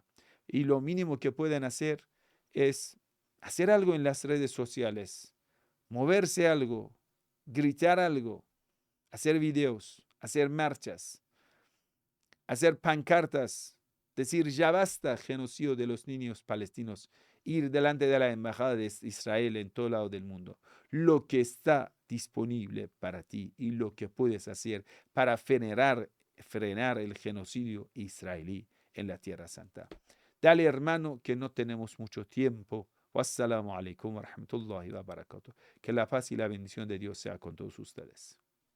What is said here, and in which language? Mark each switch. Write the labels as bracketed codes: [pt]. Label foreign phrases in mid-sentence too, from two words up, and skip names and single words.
[es] Y lo mínimo que pueden hacer es hacer algo en las redes sociales, moverse algo, gritar algo, hacer videos, hacer marchas, hacer pancartas, decir ya basta genocidio de los niños palestinos, ir delante de la embajada de Israel en todo lado del mundo. Lo que está disponible para ti y lo que puedes hacer para frenar el genocidio israelí en la Tierra Santa. Dale, hermano, que no tenemos mucho tiempo. [ar] والسلام عليكم ورحمة الله وبركاته. [es] Que la paz y la bendición de Dios sea con todos ustedes.